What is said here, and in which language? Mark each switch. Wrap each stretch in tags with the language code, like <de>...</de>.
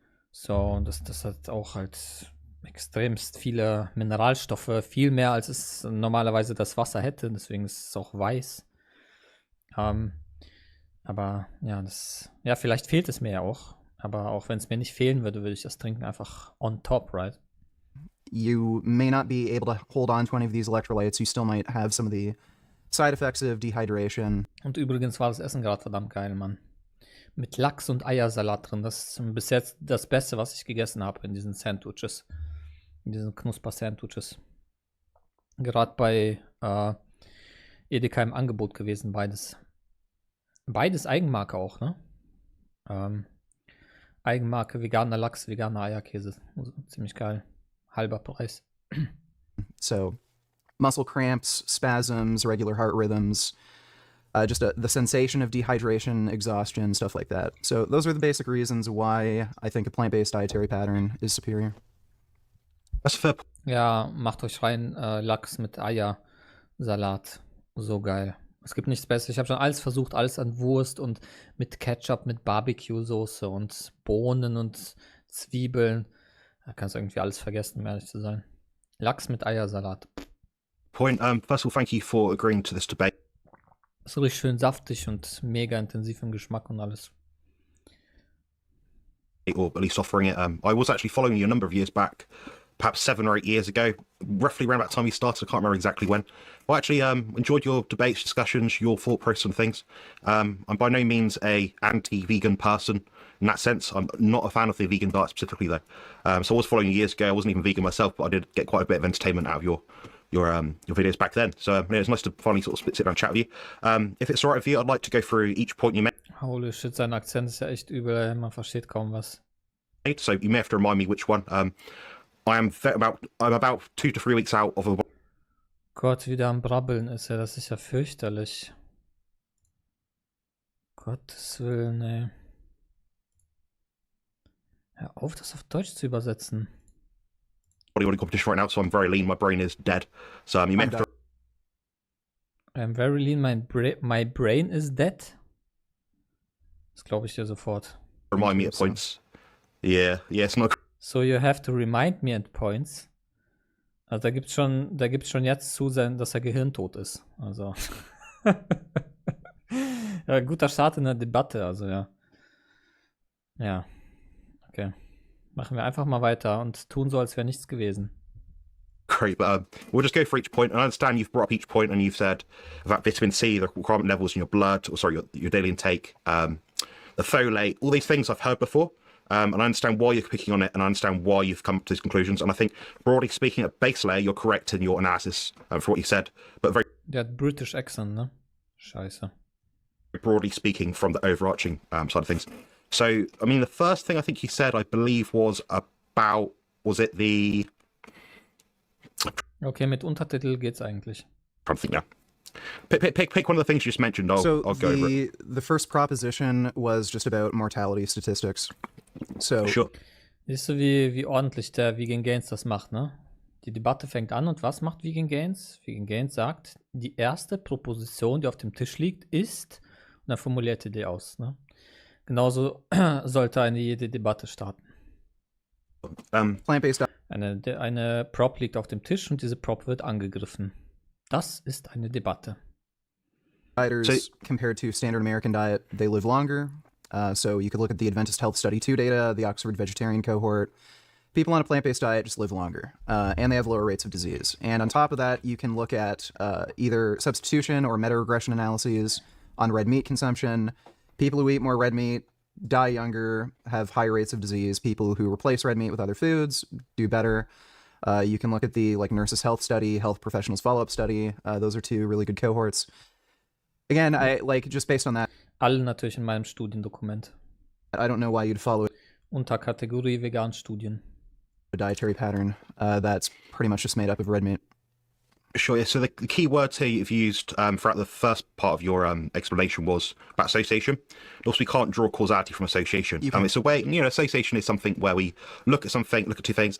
<de>So, und das hat auch halt extremst viele Mineralstoffe, viel mehr als es normalerweise das Wasser hätte, deswegen ist es auch weiß. Aber ja, vielleicht fehlt es mir ja auch. Aber auch wenn es mir nicht fehlen würde, würde ich das trinken einfach</de> <en>on top, right? you may not be able to hold on to any of these electrolytes. You still might have some of the side effects of dehydration.</en> <de>Und übrigens war das Essen gerade verdammt geil, Mann. Mit Lachs und Eiersalat drin. Das ist bis jetzt das Beste, was ich gegessen habe in diesen Sandwiches. In diesen Knusper-Sandwiches. Gerade bei Edeka im Angebot gewesen, beides. Beides Eigenmarke auch, ne? Eigenmarke, veganer Lachs, veganer Eierkäse. Also, ziemlich geil. Halber Preis.</de> <en>So, muscle cramps, spasms, irregular heart rhythms, just the sensation of dehydration, exhaustion, stuff like that. So those are the basic reasons why I think a plant-based dietary pattern is superior. That's fair.</en> <de>Ja, macht euch rein Lachs mit Eiersalat. So geil. Es gibt nichts Besseres. Ich habe schon alles versucht, alles an Wurst und mit Ketchup, mit Barbecue-Soße und Bohnen und Zwiebeln. Da kannst du irgendwie alles vergessen, um ehrlich zu sein. Lachs mit Eiersalat.</de> <en>Point. First of all, thank you for agreeing to this debate.</en> <de>Ist so richtig schön saftig und mega intensiv im Geschmack und alles.</de> <en>Or at least offering it. I was actually following you a number of years back, perhaps 7 or 8 years ago, roughly around that time you started. I can't remember exactly when. I actually enjoyed your debates, discussions, your thought process on things. I'm by no means a anti-vegan person in that sense. I'm not a fan of the vegan diet specifically, though. So I was following you years ago. I wasn't even vegan myself, but I did get quite a bit of entertainment out of your videos back then. So yeah, it's nice to finally sort of sit down and chat with you. If it's all right with you, I'd like to go through each point you made.</en> <de>Holy shit, sein Akzent ist ja echt übel. Man versteht kaum was.</de> <en>So you may have to remind me which one. I'm about 2 to 3 weeks out of a.</en> <de>Gott, wieder am Brabbeln ist er. Das ist ja fürchterlich. Gottes Willen, ey. Hör auf, das auf Deutsch zu übersetzen.</de> <en>Bodybuilding competition right now, so I'm very lean. My brain is dead. So you may have to I'm very lean, my brain is dead.</en> <de>Das glaube ich dir sofort.</de> <en>remind me at points. Yeah, it's not. So you have to remind me at points.</en> <de>Also da gibt's schon jetzt zu sein, dass er gehirntot ist. Also. Ja, guter Start in der Debatte, also ja. Ja. Okay. Machen wir einfach mal weiter und tun so, als wäre nichts gewesen.</de> <en>great, but we'll just go for each point. And I understand you've brought up each point and you've said about vitamin C, the requirement levels in your blood, or sorry, your daily intake, the folate, all these things I've heard before. And I understand why you're picking on it, and I understand why you've come to these conclusions. And I think, broadly speaking, at base layer, you're correct in your analysis for what you said. But very</en> <de>Der hat</de> <en>British accent,</en> <de>ne? Scheiße.</de> <en>broadly speaking, from the overarching side of things. So, I mean, the first thing I think you said, I believe, was about, was it the...</en> <de>Okay, mit Untertitel geht's eigentlich.</de> <en>I'm trying to think now. Pick one of the things you just mentioned. I'll go over it. The first proposition was just about mortality statistics. So Sure.</en> <de>Siehst du, wie ordentlich der Vegan Gains das macht, ne? Die Debatte fängt an und was macht Vegan Gains? Vegan Gains sagt, die erste Proposition, die auf dem Tisch liegt, ist, und dann formuliert er die aus, ne? Genauso sollte jede Debatte starten.</de> <en>plant-based</en> <de>Eine Prop liegt auf dem Tisch und diese Prop wird angegriffen. Das ist eine Debatte.</de> <en>dieters compared to standard American diet, they live longer. So you could look at the Adventist Health Study 2 data, the Oxford vegetarian cohort. People on a plant-based diet just live longer, and they have lower rates of disease. And on top of that, you can look at either substitution or meta-regression analyses on red meat consumption. People who eat more red meat die younger, have higher rates of disease. People who replace red meat with other foods do better. You can look at the Nurses Health Study, Health Professionals Follow-Up Study. Those are two really good cohorts. Again, just based on that,</en> <de>Alle natürlich in meinem Studiendokument.</de> <en>I don't know why you'd follow</en> <de>Unter Kategorie Vegan-Studien.</de> <en>a dietary pattern that's pretty much just made up of red meat. Sure. Yeah. So the key words here you've used throughout the first part of your explanation was about association. Also, we can't draw causality from association. It's a way, association is something where we look at something, look at two things.</en>